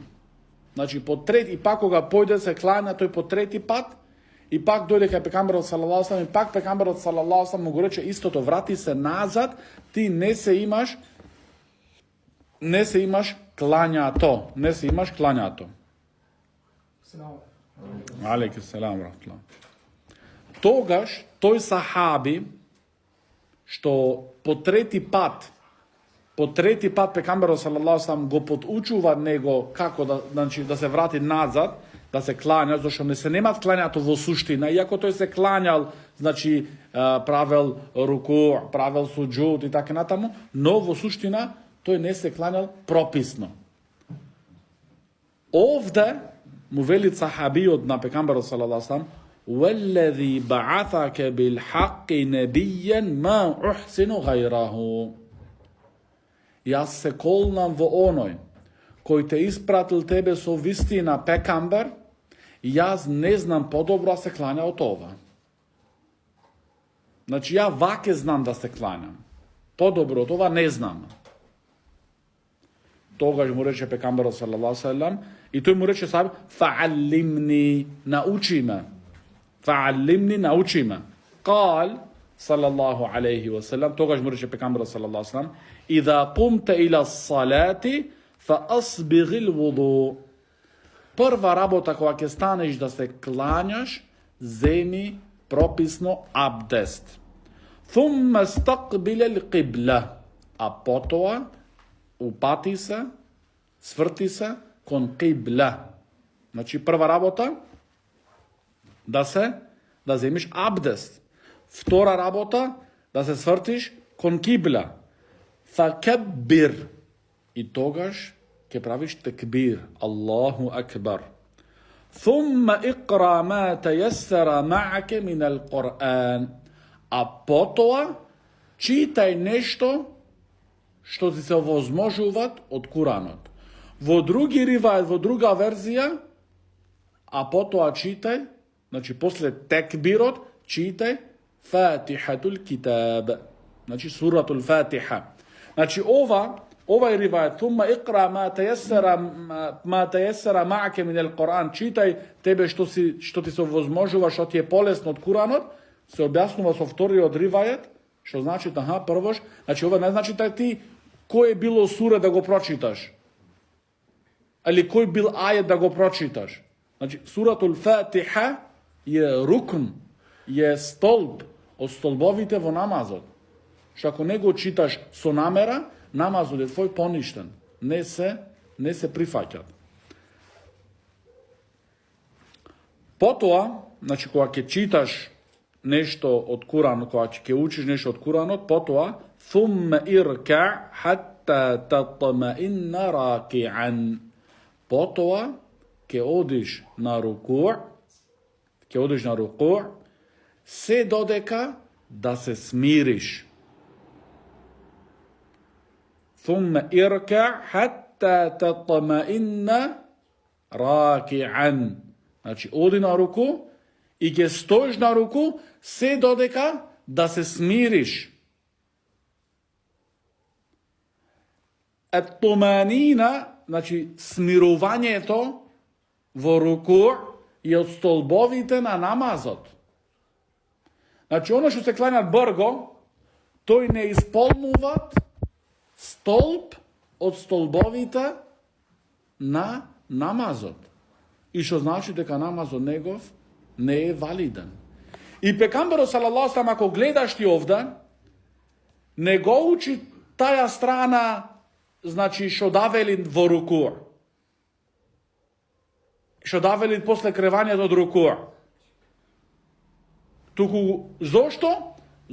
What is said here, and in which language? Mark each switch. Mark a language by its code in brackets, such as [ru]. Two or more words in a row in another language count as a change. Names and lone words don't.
[mk] Значи, по трети, и пак кога појде се клања, тој по трети пат, и пак дојде кај пекамберот [ar] صلى الله عليه وسلم, [mk] и пак пекамберот [ar] صلى الله عليه وسلم [mk] му го рече истото, врати се назад, ти не се имаш клањато. Не се имаш клањато. [ar] عليكم السلام رحمة الله. [mk] Тогаш, тој сахаби, што по трети пат пекамберот [ar] صلى الله عليه وسلم [mk] го подучува него како да се врати назад, да се клања, зашто не се немат клањато во суштина, иако тој се клањал, значи правел руку, правел суџуд и така натаму, но во суштина тој не се клањал прописно. Овде му вели сахабиот на пекамберот [ar] صلى الله عليه وسلم, وَالَّذِي بَعَثَكَ بِالْحَقِّ نَبِيًّا مَا أُحْسِنُ غَيْرَهُ. [mk] Јас се колнам во оној кој те испратил тебе со вистина пекамбер, јас не знам подобро се клања од ова. Значи, ја ваке знам да се клањам. Подобро од ова не знам. Тогаш му рече пекамберот [ar] صلى الله عليه وسلم, [mk] и тој му рече саби, фааллимни, научи ме. [ar] Фааллимни, [mk] научи ме. [ar] قال صلى الله عليه وسلم, [mk] тогаш му рече пекамберот [ar] صلى الله عليه وسلم, إذا قمت إلى الصلاة فأصبغ الوضوء. [mk] Прва работа кога ќе станеш да се клањаш, земи прописно абдест. [ar] ثم استقبل القبلة. [mk] А потоа упати се, сврти се кон قبلة. Значи прва работа да земиш абдест. Втора работа да се свртиш кон قبلة. [ar] فكبر. [mk] И тогаш ќе правиш текбир. [ar] الله أكبر. ثم اقرأ ما تيسر معك من القرآن. [mk] А потоа читај нешто што ти се овозможуваат од Куранот. Во други ривајат, во друга верзија, а потоа читај, значи после текбирот, читај Фатихатул китаб. Значи суратул Фатиха. Значи овај ривајат, [ar] ثم اقرأ ما تيسر معك من القرآن, [mk] читај тебе што ти се овозможува, што ти е полесно од Куранот, се објаснува со вториот ривајат, што значи, првош, значи ова не значи ти кој е било сура да го прочиташ, или кој бил ајет да го прочиташ. Значи, суратул Фатиха е рукн, е столб од столбовите во намазот. Што ако не го читаш со намера, намазот е твој поништен. Не се прифаќат. Потоа, значи, кога ќе читаш нешто од Куран, кога ќе учиш нешто од Куранот, потоа, [ar] ثم اركع حتى تطمئن راكعا. [mk] Потоа ќе одиш на рукуъ, се додека да се смириш. [ar] ثم اركع حتى تطمئن راكعا. [mk] Значи, оди на руку и ќе стоиш на руку се додека да се смириш. Ат-туманина, значи смирувањето во руку е од столбовите на намазот. Значи, оно што се кланјат брго, тој не исполнуваат столб од столбовите на намазот. И што значи дека намазот негов не е валиден. И пекамберот [ar] صلى الله عليه وسلم, [mk] ако гледаш ти овде, не го учи таја страна, значи што давели во руку. Што давели после кревањето од руку. Туку зошто?